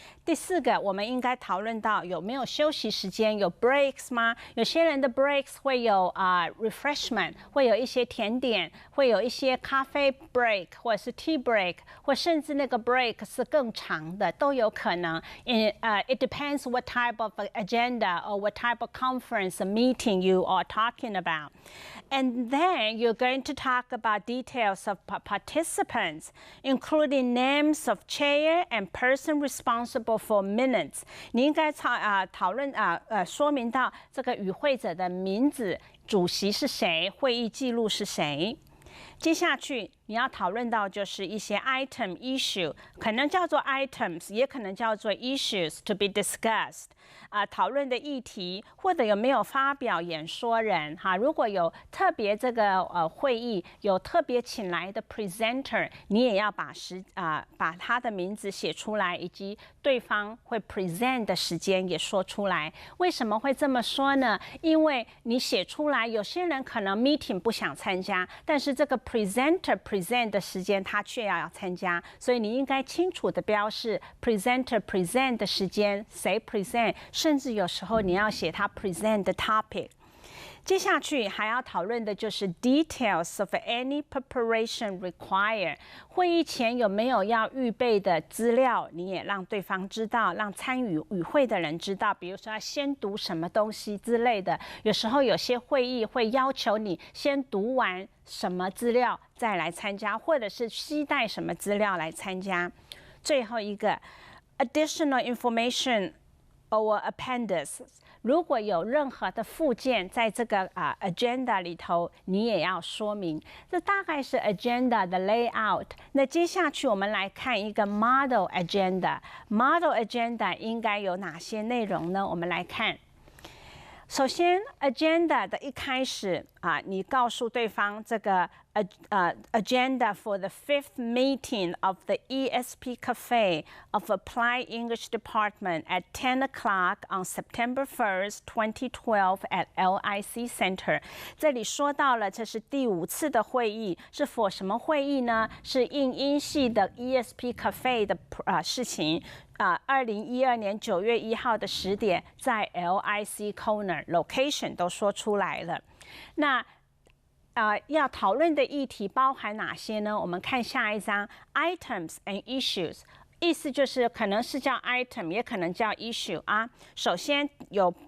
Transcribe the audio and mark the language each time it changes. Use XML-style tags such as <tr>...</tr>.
<zh>第四个，我们应该讨论到有没有休息时间，有 breaks 吗？有些人的 breaks 会有refreshment， 会有一些甜点，会有一些咖啡 break 或者是 tea break， 或甚至那个 break 是更长的，都有可能。</zh> <en>It depends what type of agenda or what type of conference meeting you are talking about. And then you're going to talk about details of participants, including names of chair and person responsible for minutes.</en> <zh>你应该讨论说明到这个与会者的名字，主席是谁，会议记录是谁。接下去你要讨论到就是一些 item issue， 可能叫做 items， 也可能叫做 issues to be discussed。讨论的议题，或者有没有发表演说人如果有特别这个会议有特别请来的 presenter， 你也要把他的名字写出来，以及对方会 present 的时间也说出来。为什么会这么说呢？因为你写出来，有些人可能 meeting 不想参加，但是这个 presenter present 的时间他却要参加，所以你应该清楚的标示 presenter present 的时间，谁 present， 甚至有时候你要写他 present 的 topic。接下去还要讨论的就是 details of any preparation required。会议前有没有要预备的资料，你也让对方知道，让参与与会的人知道。比如说要先读什么东西之类的。有时候有些会议会要求你先读完什么资料再来参加，或者是携带什么资料来参加。</zh> <en>最后一个 additional information or appendix。</en> <zh>如果有任何的附件在这个agenda 里头，你也要说明。这大概是 agenda 的 layout。那接下去我们来看一个 model agenda。model agenda 应该有哪些内容呢？我们来看。</zh> <en>首先 agenda 的一开始你告诉对方这个 agenda for the 5th meeting of the ESP Cafe of Applied English Department at 10 o'clock on September 1st, 2012 at LIC Center。</en> <zh>这里说到了，这是第5次的会议，是 for 什么会议呢？是应英系的 ESP Cafe 的事情。 2012年9月1号的10点，在 LIC Corner location 都说出来了。那要讨论的议题包含哪些呢？我们看下一章 items and issues。意思就是可能是叫 item， 也可能叫 issue 首先有</zh>